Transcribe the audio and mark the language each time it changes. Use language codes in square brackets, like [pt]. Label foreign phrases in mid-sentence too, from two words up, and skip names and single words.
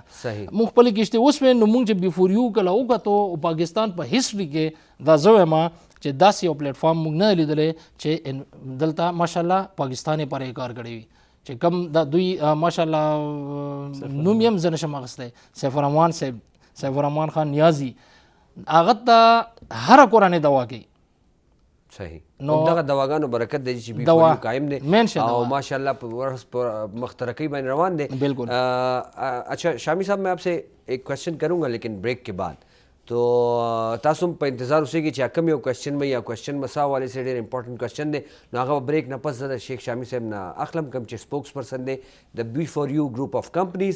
[ps] مونږ خپلې کښتۍ وسوې نو مونږ چې بیفور یو کله وکتو پاکستان په هسټري کې دا زه وایم چې داسې یو پلیټ فارم موږ نه لیدلی چې دلته ماشاءالله پاکستان یې پرې کار کړی وي چې کم دا دوی ماشاءالله نوم یې هم زه نشم اخیستی. سیف الرحمن صاحب، سیف الرحمن خان نیازي، هغه ته هره کورنۍ دوا کوي. صحیح. نو دغه دواګانو برکت دی چې بیفور قائم دی او ماشاءالله په ورځ په مخترقی باندې روان دی. بالکل. [ur] اچھا شامی صاحب میں آپ سے ایک کوشچن کروں گا لیکن بریک کے بعد، تو [ps] تاسو په انتظار اوسئ چې کوم یو کوشچن به یا کوشچن مسا [ur] والے سے [ps] ډېر [en] important question [ps] دی نو هغه بریک نه پس زه د شیخ شامی صاحب نه اخلم کوم چې [en] spokes person [ps] دی د بی فور یو ګروپ اف کمپنیز.